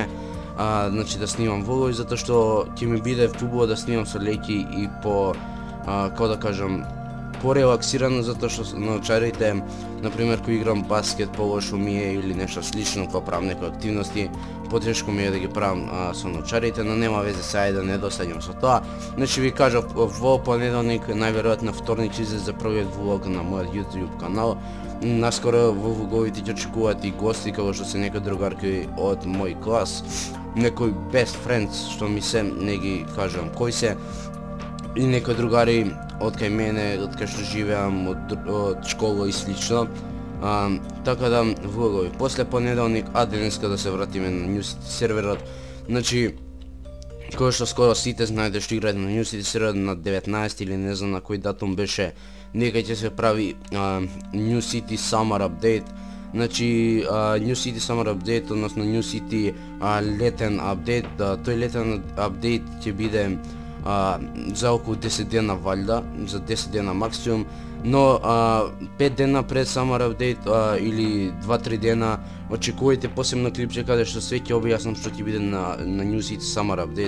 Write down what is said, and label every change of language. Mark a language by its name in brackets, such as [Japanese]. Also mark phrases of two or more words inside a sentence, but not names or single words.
[Macedonian] Значи да снимам влогови затоа што ќе ми биде убаво да снимам со леќи и по, како да кажам, порелаксирано, затоа што научарите, например, кој играм баскет, полошо ми е или нешто слично, кога правам некои активности, потешко ми е да ги правам со научарите, но нема везе сега да не досаѓам со тоа. Значи ви кажав, во понеделник, најверојатно вторник ќе излезе првиот влог на мојот YouTube канал. Наскоро во влоговите ќе очекуваат и гости, како што се некои другарки од мој клас, некои [English] best friends, [Macedonian] што ми се, не ги кажам кои се, и некои другари од кај мене, од кај што живеам, од школа и слично. Така да, влогови. После понеделник, денеска да се вратиме на New City серверот. Значи, кој што скоро сите знаете што играат на New City серверот на 19 или не знам на кој датум беше, нека ќе се прави New City Summer Update. Значи, New City Summer Update, односно New City летен апдейт, тој летен апдейт ќе биде за околу 10 дена валјда, за 10 дена максимум, но 5 дена пред Summer Update или 2-3 дена очекувајте посебно клипче каде што све ќе објаснам што ќе биде на New City Summer Update.